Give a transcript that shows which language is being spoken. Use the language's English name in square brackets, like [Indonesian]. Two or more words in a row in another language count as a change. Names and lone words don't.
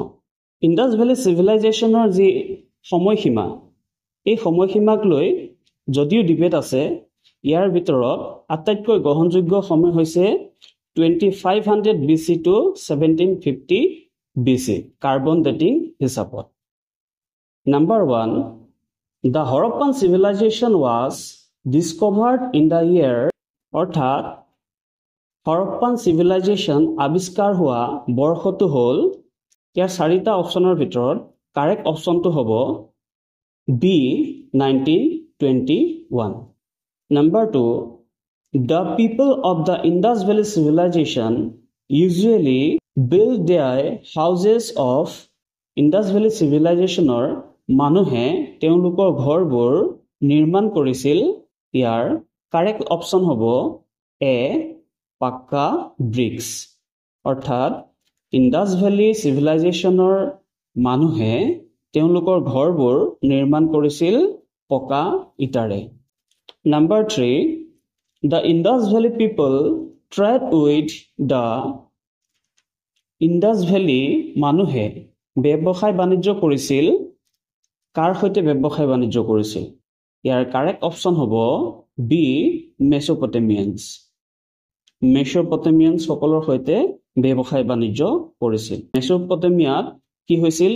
[Assamese] ইণ্ডাছ ভেলী চিভিলাইজেশ্যনৰ যি সময়সীমা, এই সময়সীমাক লৈ যদিও ডিবেট আছে, ইয়াৰ ভিতৰত আটাইতকৈ গ্ৰহণযোগ্য সময় হৈছে 2500 BC to 1750 BC [English] carbon dating [Assamese] হিচাপত। [English] Number 1, the Harappan civilization was discovered in the year, [Assamese] অৰ্থাৎ হৰপ্পান চিভিলাইজেশ্যন আৱিষ্কাৰ হোৱা বৰ্ষটো হ'ল, ইয়াৰ চাৰিটা অপশ্যনৰ ভিতৰত [English] correct option [Assamese] হ'ব বি 1921। [English] Number 2, the people of the Indus Valley civilization usually build their houses of Indus Valley civilizationৰ [Assamese] মানুহে তেওঁলোকৰ ঘৰবোৰ নিৰ্মাণ কৰিছিল। ইয়াৰ [English] correct option [Assamese] হ'ব এ পাক্কা ব্ৰিক্স, অৰ্থাৎ ইণ্ডাছ ভেলী চিভিলাইজেশ্যনৰ মানুহে তেওঁলোকৰ ঘৰবোৰ নিৰ্মাণ কৰিছিল পকা ইটাৰে। [English] Number 3, the Indus Valley people trade with the Indus Valley [Assamese] মানুহে ব্যৱসায় বাণিজ্য কৰিছিল। কাৰ সৈতে ব্যৱসায় বাণিজ্য কৰিছিল? ইয়াৰ [English] correct option [Assamese] হ'ব বি মেছোপটেমিয়ানছ। মেছোপটেমিয়ানছ সকলৰ সৈতে ব্যৱসায় বাণিজ্য কৰিছিল। মেছোপটেমিয়াত কি হৈছিল?